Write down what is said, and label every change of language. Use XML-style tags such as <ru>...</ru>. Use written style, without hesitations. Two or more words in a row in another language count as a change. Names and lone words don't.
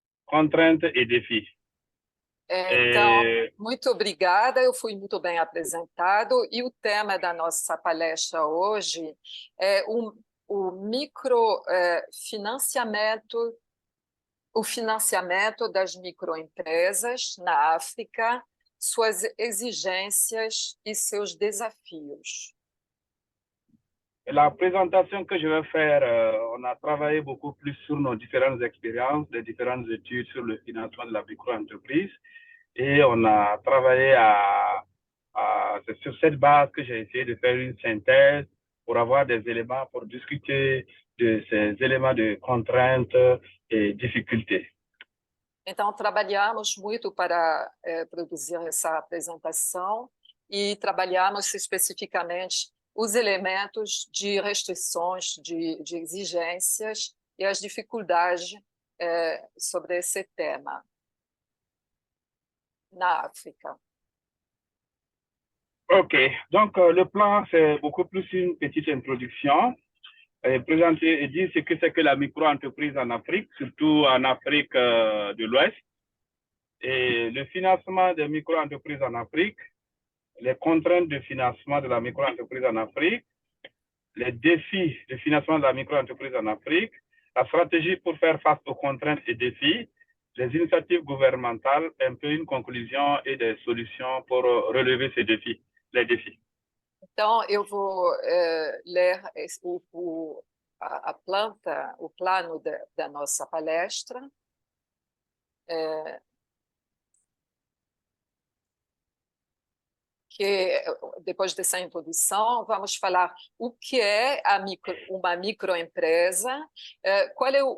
<fr>contraintes et défis.</fr> <pt>Então, muito obrigada, eu fui muito bem apresentado, e o tema da nossa palestra hoje é o microfinanciamento, o financiamento das microempresas na África, suas exigências e seus desafios.</pt> <fr>La présentation que je vais faire, on a travaillé beaucoup plus sur nos différentes expériences, les différentes études sur le financement de la micro-entreprise, et on a travaillé c'est sur cette base que j'ai essayé de faire une synthèse pour avoir des éléments pour discuter de ces éléments de contraintes et difficultés.</fr> <pt>Então, trabalhamos muito para produzir essa apresentação e trabalhamos especificamente os elementos de restrições, de exigências e as dificuldades sobre esse tema na África.</pt> <fr>OK, donc le plan, c'est beaucoup plus une petite introduction. Présenter et dire ce que c'est que la micro-entreprise en Afrique, surtout en Afrique de l'Ouest, et le financement des micro-entreprises en Afrique, les contraintes de financement de la micro-entreprise en Afrique, les défis de financement de la micro-entreprise en Afrique, la stratégie pour faire face aux contraintes et défis, les initiatives gouvernementales, un peu une conclusion et des solutions pour relever ces défis, les défis.</fr> <pt>Então, eu vou ler a planta, o plano da nossa palestra. Que depois dessa introdução, vamos falar o que é uma microempresa, qual é</pt>